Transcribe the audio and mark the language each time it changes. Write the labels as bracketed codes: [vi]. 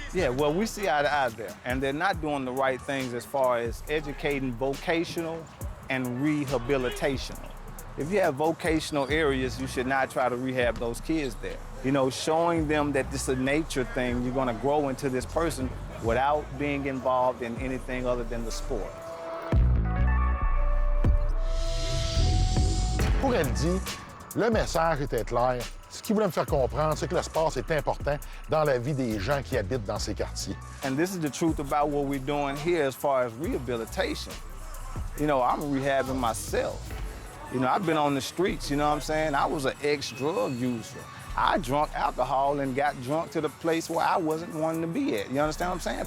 [en] Yeah, well, we see eye to eye there, and they're not doing the right things as far as educating vocational and rehabilitational. If you have vocational areas, you should not try to rehab those kids there. You know, showing them that this is a nature thing, you're gonna grow into this person without being involved in anything other than the sport. [fr] Pour elle dit, le message était clair. Ce qu'il voulait me faire comprendre, c'est que le sport, c'est important dans la vie des gens qui habitent dans ces quartiers. [en] And this is the truth about what we're doing here as far as rehabilitation. You know, I'm rehabbing myself. You know, I've been on the streets, you know what I'm saying? I was an ex-drug user. I drank alcohol and got drunk to the place where I wasn't wanting to be at. You understand what I'm saying?